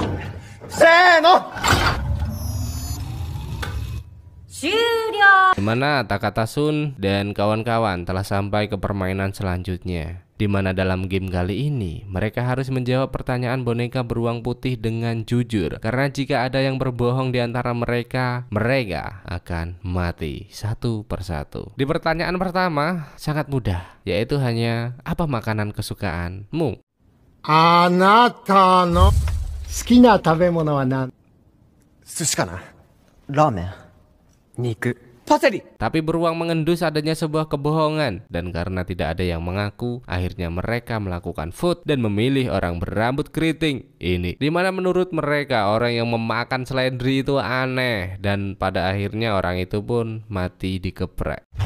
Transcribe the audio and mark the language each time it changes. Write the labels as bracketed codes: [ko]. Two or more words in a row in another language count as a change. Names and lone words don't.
[id] Dimana Takahata-sun dan kawan-kawan telah sampai ke permainan selanjutnya, di mana dalam game kali ini mereka harus menjawab pertanyaan boneka beruang putih dengan jujur. Karena jika ada yang berbohong di antara mereka, mereka akan mati satu persatu. Di pertanyaan pertama sangat mudah, yaitu hanya apa makanan kesukaanmu? [ja] あなたの好きな食べ物は何? 寿司かな? ラーメン。肉. [id] Tapi beruang mengendus adanya sebuah kebohongan, dan karena tidak ada yang mengaku, akhirnya mereka melakukan vote dan memilih orang berambut keriting ini, dimana menurut mereka orang yang memakan seledri itu aneh, dan pada akhirnya orang itu pun mati dikeprek.